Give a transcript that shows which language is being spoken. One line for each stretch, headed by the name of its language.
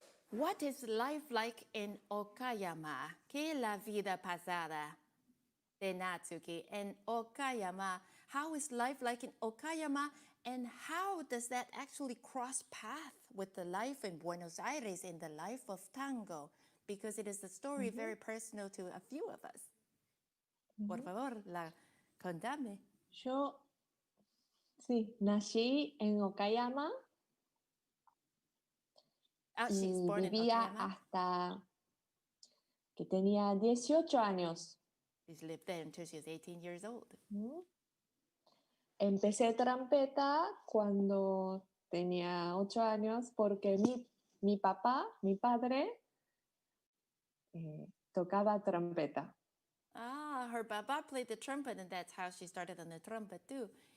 English: What is life like in Okayama?
Spanish: ¿Qué es la vida pasada de Natsuki in Okayama?
English: How is life like in Okayama, and how does that actually cross path with the life in Buenos Aires, in the life of tango? Because it is a story very personal to a few of us.
Spanish: Por favor, contame. Yo, sí, nací en Okayama.
English: She's born in
Spanish: vivía
English: Okayama.
Spanish: hasta que tenía 18 años.
English: She's lived there until she was 18 years old.
Spanish: Empecé trompeta cuando tenía 8 años porque mi padre, tocaba trompeta.
English: Her papa played the trumpet, and that's how she started on the trumpet too.